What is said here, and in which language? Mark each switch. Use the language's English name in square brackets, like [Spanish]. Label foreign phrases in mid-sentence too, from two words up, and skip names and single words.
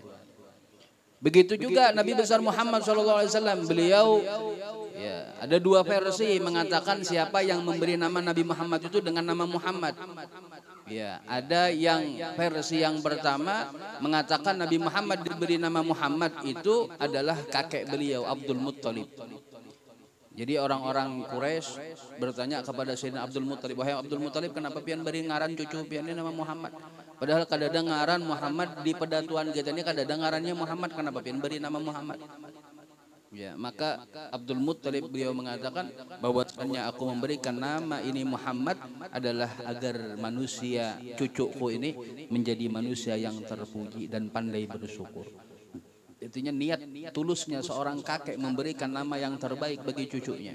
[Indonesian] Begitu juga Nabi besar Muhammad SAW, beliau ya, ada dua versi mengatakan siapa yang memberi nama Nabi Muhammad itu dengan nama Muhammad. Ya, ada yang versi yang pertama mengatakan Nabi Muhammad diberi nama Muhammad itu adalah kakek beliau Abdul Muttalib. Jadi orang-orang Quraisy bertanya kepada Sayyidina Abdul Muttalib, wahai Abdul Muttalib, [Banjar] kenapa pian beri ngaran cucu pian ini nama Muhammad? Padahal kadang ngaran Muhammad di pedatuan kita ini kadang ngarannya Muhammad, kenapa pian beri nama Muhammad? [Indonesian] Ya, maka Abdul Muttalib beliau mengatakan bahwasanya aku memberikan nama ini Muhammad adalah agar manusia cucuku ini menjadi manusia yang terpuji dan pandai bersyukur. Intinya niat tulusnya seorang kakek memberikan nama yang terbaik bagi cucunya.